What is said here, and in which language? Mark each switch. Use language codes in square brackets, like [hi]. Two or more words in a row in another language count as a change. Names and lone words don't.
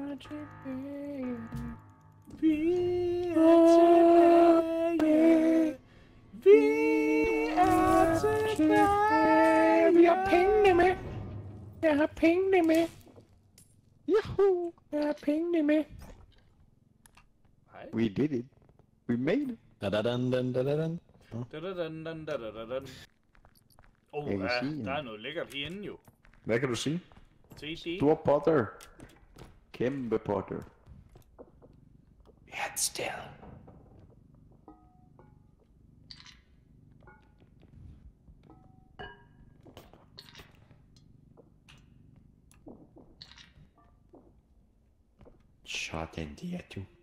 [da] Vi er tilbage. Vi er tilbage. Vi har pengene med. Jeg har pengene med. Juhu. Jeg har pengene med. Hej. [en] We did it. We made it. Da-da-dan-dan-da-da-dan. Da-da-dan-dan-da-da-dan. [da] Jeg kan Ja, sige, der er noget lækkert herinde jo. Hvad kan du sige? Se det. Stor potter. Kæmpe potter. Helt stille. Sådan der, du.